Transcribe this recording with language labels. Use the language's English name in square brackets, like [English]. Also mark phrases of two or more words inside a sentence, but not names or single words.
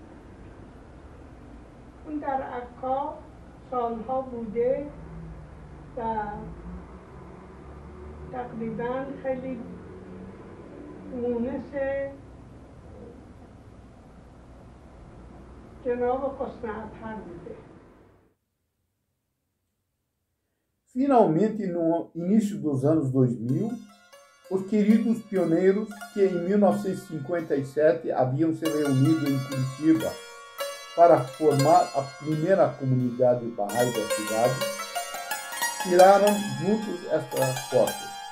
[Persian] اون در عکا سالها بوده و تقریبا خیلی مونس جناب حسن اطهر بوده. [Portuguese] Finalmente, no início dos anos 2000, os queridos pioneiros que em 1957 haviam se reunido em Curitiba para formar a primeira comunidade Bahá'í da cidade, tiraram juntos estas fotos.